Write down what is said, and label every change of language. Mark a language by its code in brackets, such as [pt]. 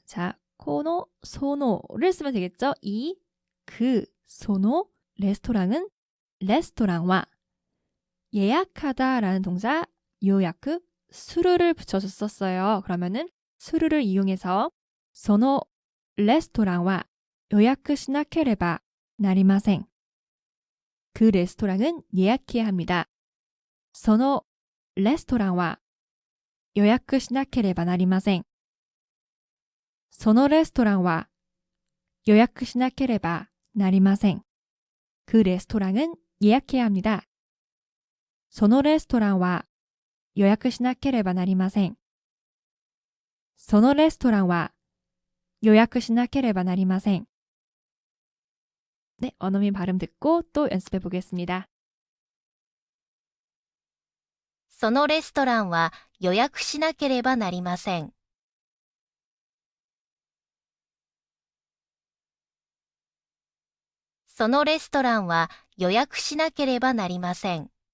[ko] 자, 코노, 소노를 쓰면 되겠죠? 그, 소노, 레스토랑은 레스토랑과 예약하다라는 동사 요야크, 수르를 붙여서 썼어요. 그러면은 수르를 이용해서 [ja] 소노 레스토랑과 요야크 시나케레바 나리마생. [ko] 그 레스토랑은 예약해야 합니다. [ja] そのレストランは予約しなければなりません。そのレストランは予約しなければなりません。 [ko] 그 레스토랑은 예약해야 합니다. [ja] そのレストランは予約しなければなりません。そのレストランは予約しなければなりません。 [ko] 네, 원어민 발음 듣고 또 연습해 보겠습니다. [ja] そのレストランは予約しなければなりません。そのレストランは予約しなければなりません。